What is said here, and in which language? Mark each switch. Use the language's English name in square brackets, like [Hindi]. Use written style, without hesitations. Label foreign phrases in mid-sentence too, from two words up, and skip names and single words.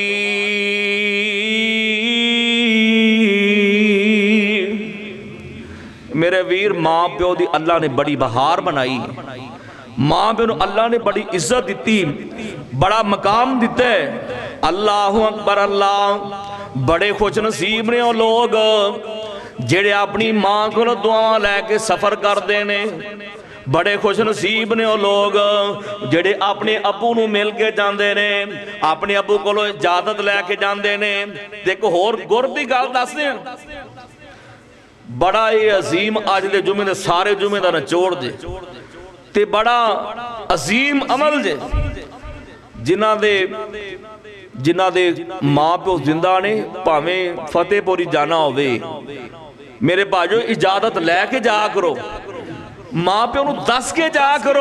[Punjabi] ਮੇਰੇ ਵੀਰ ਮਾਂ ਪਿਓ ਦੀ ਅੱਲਾਹ ਨੇ ਬੜੀ ਬਹਾਰ ਬਣਾਈ, ਮਾਂ ਪਿਓ ਨੂੰ ਅੱਲਾਹ ਨੇ ਬੜੀ ਇੱਜ਼ਤ ਦਿੱਤੀ, ਬੜਾ ਮੁਕਾਮ ਦਿੱਤਾ ਹੈ। [Arabic] الله أكبر. [Punjabi] ਅੱਲਾਹ ਬੜੇ ਖ਼ੁਸ਼ ਨਸੀਬ ਨੇ ਵੋ ਲੋਗ ਜਿਹੜੇ ਆਪਣੀ ਮਾਂ ਕੋਲੋਂ ਦੁਆਵਾਂ ਲੈ ਕੇ ਸਫ਼ਰ ਕਰਦੇ ਨੇ, ਬੜੇ ਖ਼ੁਸ਼ ਨਸੀਬ ਨੇ ਵੋ ਲੋਗ ਜੇੜੇ ਅਪਨੇ ਅੱਬੂ ਨੂੰ ਮਿਲ ਕੇ ਜਾਤੇ ਨੇ, ਅਪਨੇ ਅੱਬੂ ਕੋਲੋਂ ਇਜਾਜ਼ਤ ਲੈਕੇ ਜਾਤੇ ਨੇ। ਇੱਕ ਹੋਰ ਗੁਰ ਕੀ ਗੱਲ ਦੱਸਦੇ ਬੜਾ ਹੀ ਅਜ਼ੀਮ ਅੱਜ ਦੇ ਜੁਮੇ ਦੇ ਸਾਰੇ ਜੁਮੇ ਦਾ ਨਿਚੋੜ ਜੇ ਤੇ ਬੜਾ ਅਜ਼ੀਮ ਅਮਲ ਜੇ ਜਿਨ੍ਹਾਂ ਦੇ ਮਾਂ ਪਿਓ ਜ਼ਿੰਦਾ ਨੇ, ਭਾਵੇਂ ਫ਼ਤਿਹਪੁਰੀ ਜਾਣਾ ਹੋਵੇ, ਮੇਰੇ ਭਾਜੋ ਇਜਾਜ਼ਤ ਲੈਕੇ ਜਾ ਕਰੋ, ਮਾਂ ਪਿਓ ਨੂੰ ਦੱਸ ਕੇ ਜਾ ਕਰੋ।